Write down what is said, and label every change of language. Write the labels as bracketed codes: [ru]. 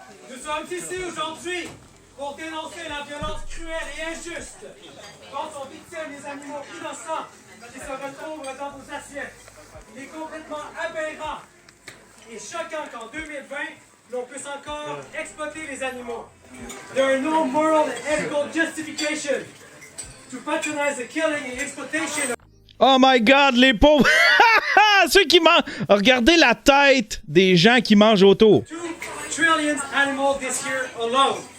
[fr] Nous sommes ici aujourd'hui pour dénoncer la violence cruelle et injuste dont sont victimes les animaux innocents qui se retrouvent dans vos assiettes. Il est complètement aberrant et choquant qu'en 2020, l'on puisse encore exploiter les animaux. [en] There are no moral and ethical justification to patronize the killing and exploitation of... Oh my God, [fr] les pauvres! Ceux qui mangent... Regardez la tête des gens qui mangent autour. [en] 2 trillion animals this year alone.